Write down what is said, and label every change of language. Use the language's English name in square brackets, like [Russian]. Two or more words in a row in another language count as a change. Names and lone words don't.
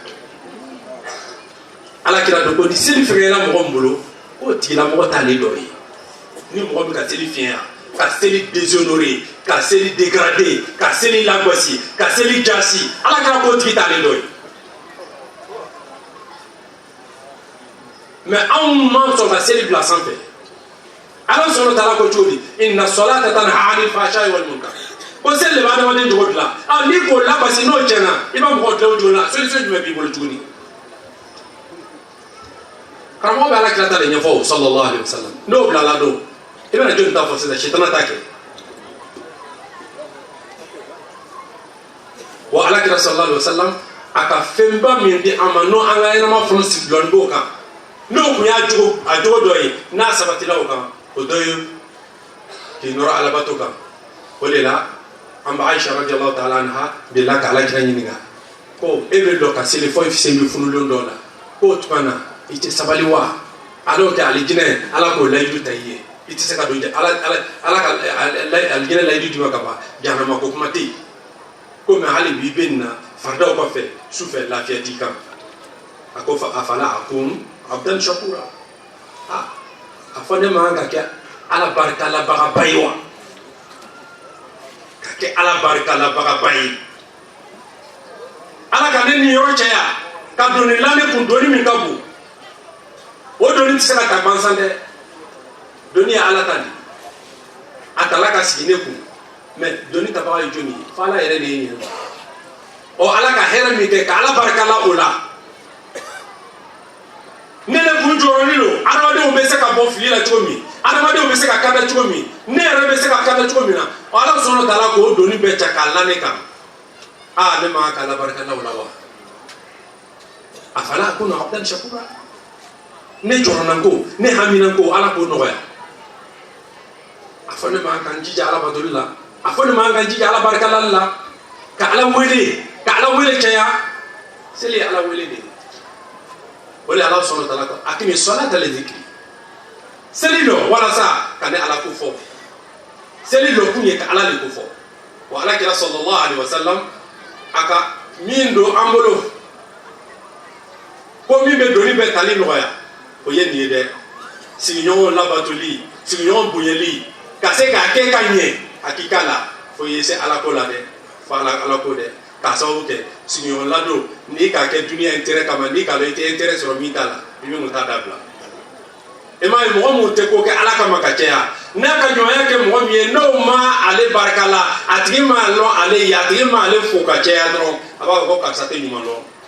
[Bambara] alakira do ko ni seli fɛngɛla mɔgɔ min bolo k'o tigilamɔgɔ t'ale dɔ ye ni mɔgɔ bɛ ka seli fiɲɛ ka seli déshonoré ka seli dégradé ka seli lagosi ka seli jasi alakira k'o tigi t'ale dɔ ye mais anw man sɔn ka seli bila sanfɛ ala sɔnna taala ko cogo di [Arabic] إن الصلاة تنهى عن الفحشاء والمنكر [Bambara] ko seli de b'a adamaden jogo dilan ni k'o labasi n'o tiɲɛna i b'a mɔgɔ dilan o jogo la solution jumɛn b'i bolo tuguni karamɔgɔ bɛ alakira ta de ɲɛfɔ [Arabic] صلى الله عليه وسلم [Bambara] n'o bilala don i bɛna jɔnni ta fɔ sisan sitana t'a kɛ wa alakira [Arabic] صلى الله عليه وسلم [Bambara] a ka fɛnba min di an ma n'o an ka ɲɛnama fɔlɔ sigi dɔɔni b'o kan n'o tun y'a jogo dɔ ye n'a sabatila o kan o dɔ ye k'i nɔrɔ alabato kan o de la an bɛ Aisha [Arabic] رضي الله تعالى عنها [Bambara] de la ka alakira ɲininka ko e bɛ dɔn ka seli fɔ sen bɛ funulen dɔw la k'o tuma na i tɛ sabali wa ala tɛ alijinɛ ala k'o layidu ta i ye i tɛ se ka don ala ka alijinɛ layidu d'i ma ka ban jahanama ko kuma tɛ yen ko mɛ hali bi i bɛ nin na faridaw kɔfɛ sufɛ lafiya t'i kan a ko [Arabic] أفلا أكون عبدا شكورا [Bambara] a fɔ ne man kan ka kɛ ala barikalabagaba ye wa ka kɛ ala barikalabagaba ye ala ka ne nin yɔrɔ caya ka don nin lamɛn kun doni min ka bon doni tɛ se ka ta gansan dɛ doni ye ala ta de a tala ka sigi ne kun mais doni tabaga ye jɔnni ye fo ala yɛrɛ de ye ɲininka ɔ ala ka hɛrɛ min kɛ ka ala barikala o la ne de kun jɔrɔnin don adamadenw bɛ se ka bɔ fili la cogo min adamadenw bɛ se ka kada cogo min ne yɛrɛ bɛ se ka kada cogo min na ɔ ala sɔnna tala k'o doni bɛɛ cɛ k'a la ne kan ne ma ka ala barikala o la wa [Arabic] أفلا أكون عبدا شكورا [Bambara] ne jɔrɔnan ko ne haminan ko ala k'o nɔgɔya a fɔ ne ma kan jija ala batoli la a fɔ ne ma kan jija ala barikalali la ka ala wele cɛya seli ye ala wele de ye o de ala sɔnna tala ko [Arabic] أقم الصلاة لذكري [Bambara] seli dɔ walasa ka ne ala ko fɔ seli dɔ kun ye ka ala le ko fɔ wa ala kira [Arabic] صلى الله عليه وسلم [Bambara] a ka min don an bolo ko min bɛ doni bɛɛ tali nɔgɔya o ye nin ye dɛ sigiɲɔgɔn labatoli sigiɲɔgɔn bonyali ka se k'a kɛ ka ɲɛ hakika la fo ye se ala ko la dɛ fo ala ko dɛ k'a sababu kɛ sigiɲɔgɔn ladon n'i k'a kɛ duniya intérêt kama n'i k'a dɔn i tɛ intérêt sɔrɔ min t'a la i bɛ mun ta dabila i m'a ye mɔgɔ mun tɛ ko kɛ ala kama ka caya n'a ka ɲɔgɔnya kɛ mɔgɔ min ye n'o ma ale barika la a tigi m'a lɔn ale ye a tigi m'a ale fo ka caya dɔrɔn a b'a fɔ ko karisa tɛ ɲuman dɔn